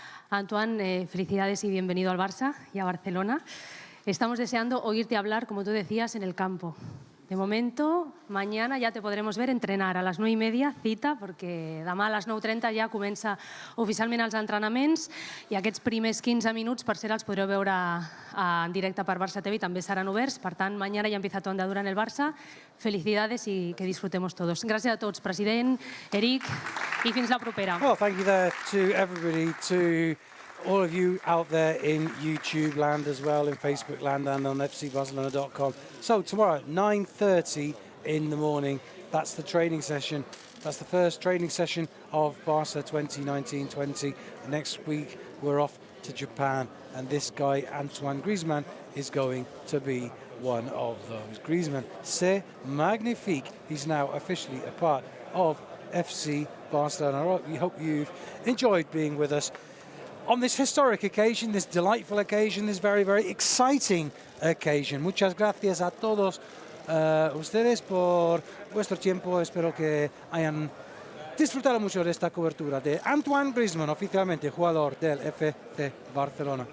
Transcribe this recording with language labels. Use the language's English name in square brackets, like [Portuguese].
[Spanish] Antoine, felicidades y bienvenido al Barça y a Barcelona. Estamos deseando oírte hablar, como tú decías, en el campo. [Catalan] De momento, [Spanish] mañana ya te podremos ver entrenar [Catalan] a les 9:30, cita, perquè demà a les 9:30 ja comença oficialment els entrenaments i aquests primers 15 minuts, per cert, els podreu veure en directe per Barça TV i també seran oberts. Per tant, [Spanish] mañana ya empieza tu andadura en el Barça. Felicidades y que disfrutemos todos. [Catalan] Gràcies a tots, president, Eric, i fins la propera. [English] Well, thank you there to everybody, to all of you out there in YouTube land as well, in Facebook land and on fcbarcelona.com. So tomorrow, 9:30 in the morning, that's the training session. That's the first training session of Barca 2019-20. Next week, we're off to Japan, and this guy, Antoine Griezmann, is going to be one of those. [French] Griezmann, c'est magnifique. [English] He's now officially a part of FC Barcelona. We hope you've enjoyed being with us on this historic occasion, this delightful occasion, this very, very exciting occasion. [Spanish] Muchas gracias a todos ustedes por vuestro tiempo. Espero que hayan disfrutado mucho de esta cobertura de Antoine Griezmann, oficialmente jugador del FC Barcelona.